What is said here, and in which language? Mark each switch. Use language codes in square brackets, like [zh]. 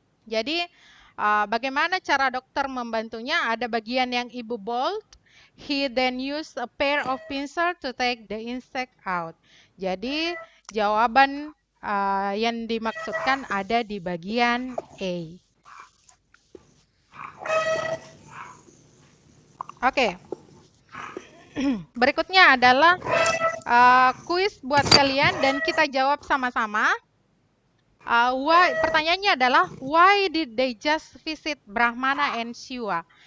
[id] Jadi, bagaimana cara dokter membantunya? Ada bagian yang Ibu bold. [en] He then used a pair of pincers to take the insect out. [id] Jadi, jawaban yang dimaksudkan ada di bagian A. Oke. Berikutnya adalah kuis buat kalian dan kita jawab sama-sama. Pertanyaannya adalah, [en] why did they just visit Brahmana and Shiva?